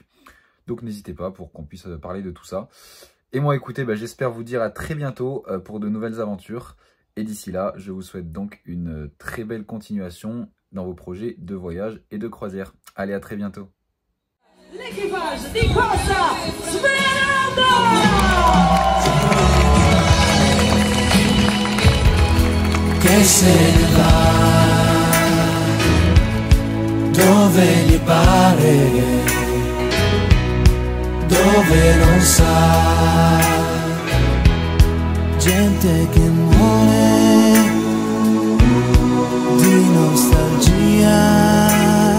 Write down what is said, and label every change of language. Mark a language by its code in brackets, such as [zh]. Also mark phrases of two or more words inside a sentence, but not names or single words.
[fr] Donc n'hésitez pas pour qu'on puisse parler de tout ça. Et moi écoutez, j'espère vous dire à très bientôt pour de nouvelles aventures. Et d'ici là, je vous souhaite donc une très belle continuation dans vos projets de voyage et de croisière. Allez, à très bientôt. [it] L'équipage di Costa Smeralda! Che se ne va dove gli pare, dove non sa, gente che muore di nostalgia.